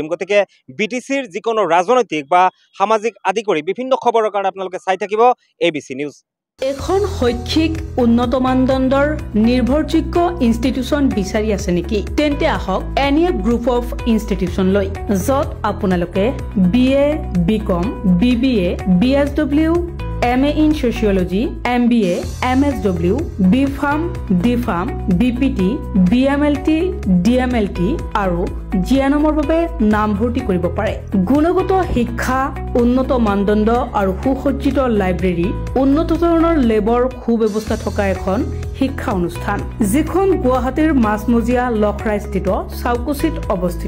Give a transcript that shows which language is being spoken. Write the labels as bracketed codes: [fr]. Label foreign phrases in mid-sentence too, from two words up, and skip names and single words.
[as] গতিকে BTCৰ যিকোনো ৰাজনৈতিক বা সামাজিক আদি কৰি বিভিন্ন খবৰৰ কাৰণে আপোনালোকে চাই থাকিব ABC নিউজ। এখন শৈক্ষিক উন্নত মানদণ্ডৰ নিৰ্ভৰযোগ্য ইনষ্টিটিউচন বিচাৰি আছে নেকি? তেন্তে আহক NEF গ্ৰুপ অফ ইনষ্টিটিউচন লৈ, য'ত আপোনালোকে BA, BCom, BBA, BSW, MA in Sociology, MBA, MSW, BPharm, DPharm, BPT, BMLT, DMLT আৰু GNMৰ বাবে নামভৰ্তি কৰিব পাৰে। গুণগত শিক্ষা, উন্নত মানদণ্ড আৰু সুসজ্জিত লাইব্ৰেৰী, উন্নত ধৰণৰ লেবৰ সুব্যৱস্থা থকা এখন শিক্ষা অনুষ্ঠান, যিখন গুৱাহাটীৰ মাজমজিয়া লখৰাইস্থিত চাউকুচিত অৱস্থিত।